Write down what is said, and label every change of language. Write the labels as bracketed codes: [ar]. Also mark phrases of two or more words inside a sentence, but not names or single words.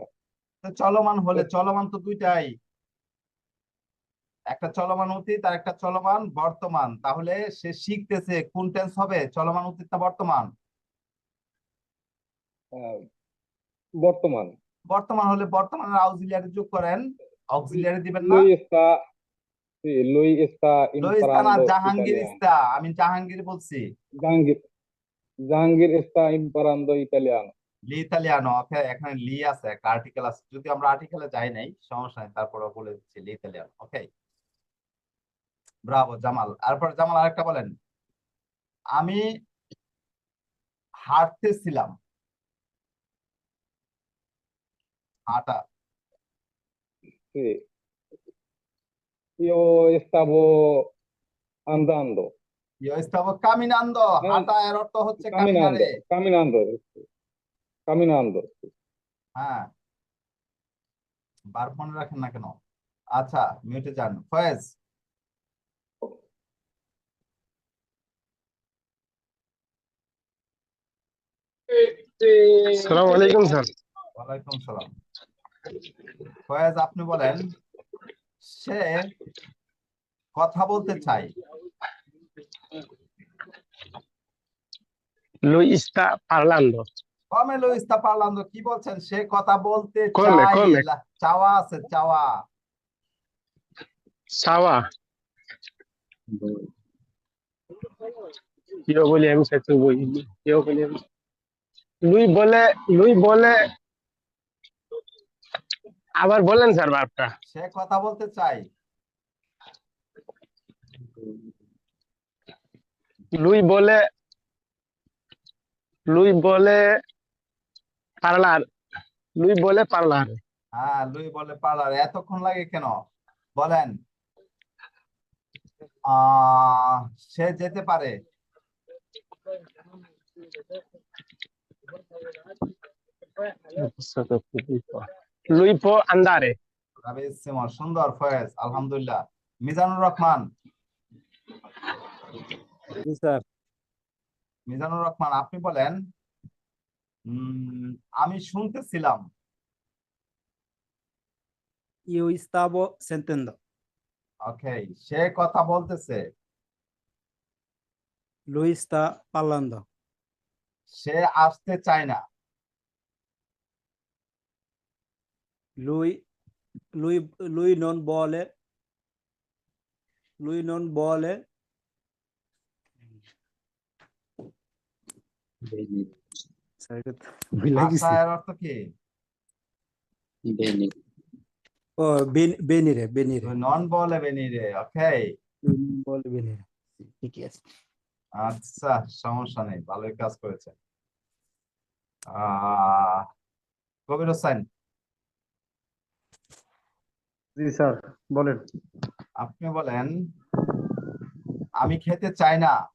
[bn] তো চলমান হলে, চলমান তো দুইটাই, একটা চলমান অতীত আর একটা চলমান বর্তমান। তাহলে সে শিখতেছে, কোন টেন্স হবে? চলমান অতীত না বর্তমান? আহ, বর্তমান। বর্তমান হলে বর্তমানের আউজিলিয়ারি যোগ করেন। অক্সিলিয়ারি দিবেন না? [it] lui sta sì, lui sta [bn] লইস্তা না, [it] imparando [bn] জাহাঙ্গীর [it] italiano. [bn] ইস্তা, আমি জাহাঙ্গীর বলছি। [it] জাহাঙ্গীর জাহাঙ্গীর sta imparando italiano. l'italiano. [bn] ওকে, এখানে লি আছে, একটা আর্টিকেল আছে, যদি আমরা আর্টিকেলে যাই নাই সমস্যা নেই, তারপরে বলে দিচ্ছি [it] l'italiano. [bn] ওকে, ব্রাভো জামাল। তারপর জামাল আরেকটা বলেন। আমি হাঁটতেছিলাম। হাঁটা। [it] Sí. Io stavo andando. io stavo caminando. [bn] না, হাঁটা এর অর্থ হচ্ছে [it] caminando, কামিনারে। caminando, caminando. [bn] হ্যাঁ, বার মনে রাখেন না কেন? আচ্ছা, মিউটে যান। ফয়েজ। আসসালামু আলাইকুম স্যার। ওয়ালাইকুম সালাম। ফয়েজ আপনি বলেন। সে কথা বলতে চাই। [it] Lui sta parlando. come lo sta parlando, [bn] কি বলছেন? সে কথা বলতে [it] Come, [bn] চাই। [it] come? [bn] চাওয়া আছে, চাওয়া। [it] Stava. Io volevo se tu vuoi. Io volevo. [bn] Lui বলে আবার বলেন স্যার ভাবটা। সে কথা বলতে চাই। [it] Lui বলে lui বলে parlar. Lui বলে parlare. [bn] হ্যাঁ, লুই বলে পার্লার। এতক্ষণ লাগে কেন? বলেন। আহ সে যেতে পারে। [it] Lui può andare. [bn] রাবিসিমো, সুন্দর ফয়েজ, আলহামদুলিল্লাহ। মিজানুর রহমান। জি স্যার। মিজানুর রহমান আপনি বলেন। আমি শুনতেছিলাম। [it] Io stavo sentendo. [bn] ওকে, সে কথা বলতেছে। [it] Lui sta parlando. [bn] সে আসতে চায় না। [it] Lui, lui non vuole. Lui non vuole. [bn] স্যার, এটা তো ভুলে আশা গেছি। এর অর্থ কি? [it] ও বেনিরে, বেনিরে। [bn] নন বলে বেনিরে। ওকে, [it] Lui non vuole venire. [bn] ঠিকই আছে। আচ্ছা, সমস্যা নেই, ভালোই কাজ করেছে। আহ কবির হোসেন জি স্যার, বলেন। আপনি বলেন। আমি খেতে চাই না।